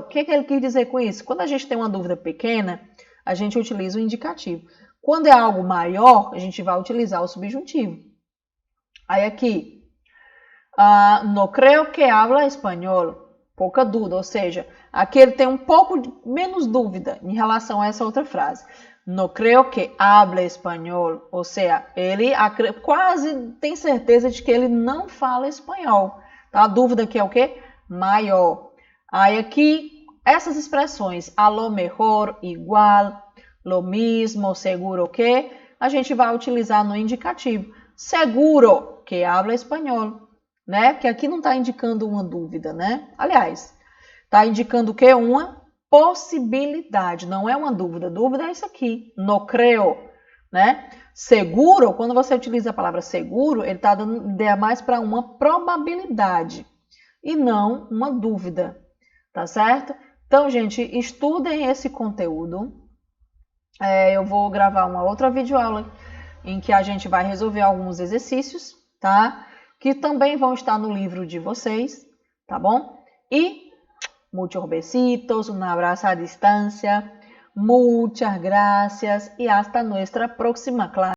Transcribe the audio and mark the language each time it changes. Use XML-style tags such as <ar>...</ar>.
<pt>O que ele quis dizer com isso? Quando a gente tem uma dúvida pequena, a gente utiliza o indicativo. Quando é algo maior, a gente vai utilizar o subjuntivo. Aí aqui,</pt> <es>no creo que habla espanhol.</es> <pt>Pouca dúvida, ou seja, aqui ele tem um pouco menos dúvida em relação a essa outra frase.</pt> <es>No creo que hable espanhol.</es> <pt>Ou seja, ele quase tem certeza de que ele não fala espanhol. Tá? A dúvida aqui é o quê? Maior. Aí aqui, essas expressões,</pt> <es>a lo mejor, igual, lo mismo, seguro que,</es> <pt>a gente vai utilizar no indicativo.</pt> <es>Seguro que habla espanhol, né?</es> <pt>Porque aqui não está indicando uma dúvida, né? Aliás, está indicando o quê? Uma possibilidade, não é uma dúvida. Dúvida é isso aqui,</pt> <es>no creo,</es> <pt>né? Seguro, quando você utiliza a palavra seguro, ele está dando ideia mais para uma probabilidade e não uma dúvida, tá certo? Então, gente, estudem esse conteúdo. Eu vou gravar uma outra videoaula em que a gente vai resolver alguns exercícios, tá? Que também vão estar no livro de vocês, tá bom?</pt> <es>E muchos besitos, un abrazo a distancia, muchas gracias y hasta nuestra próxima clase.</es>